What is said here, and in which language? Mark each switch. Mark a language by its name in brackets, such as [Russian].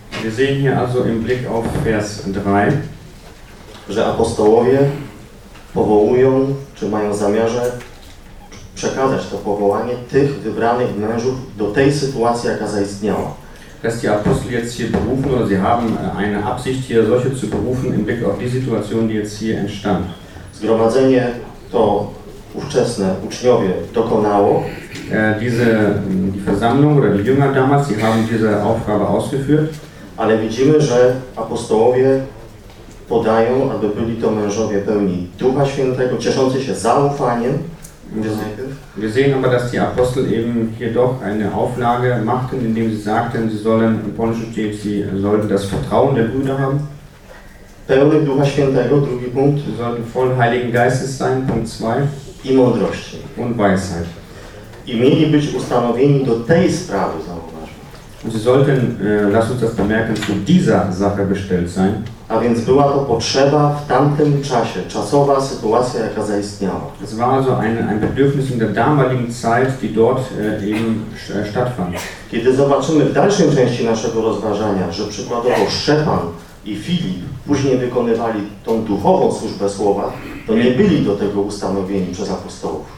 [German] Wir sehen hier also im Blick auf Vers 3, [Polish] że apostołowie powołują, czy mają zamiarze przekazać to powołanie tych wybranych mężów do tej sytuacji, jaka zaistniała. [German] Dass die Apostel jetzt hier berufen, oder sie haben eine Absicht, hier solche zu berufen, im Blick auf die Situation, die jetzt hier entstand. [Polish] Zgromadzenie to ówczesne uczniowie dokonało. [German] Die Versammlung, oder die Jünger damals, sie haben diese Aufgabe ausgeführt. [Polish] Ale widzimy, że apostołowie podają, aby byli to mężowie pełni Ducha Świętego, cieszący się zaufaniem. [German] Wir sehen aber, dass die Apostel eben jedoch eine Auflage machten, indem sie sagten, sie sollten das Vertrauen der Brüder haben. [Polish] Pełny Ducha Świętego, drugi punkt. [German] Sie sollten voll Heiligen Geistes sein, punkt 2. [Polish] I mądrości. [German] Und Weisheit. [Polish] I mieli być ustanowieni do tej sprawy, zauważmy. [German] Sie sollten, lass uns das bemerken, zu dieser Sache bestellt sein. [Polish] A więc była to potrzeba w tamtym czasie, czasowa sytuacja, jaka zaistniała. [German] Es war also ein Bedürfnis in der damaligen Zeit, die dort eben stattfand. [Polish] Kiedy zobaczymy w dalszej części naszego rozważania, że przykładowo Szczepan i Filip później wykonywali tą duchową służbę słowa, to nie byli do tego ustanowieni przez apostołów.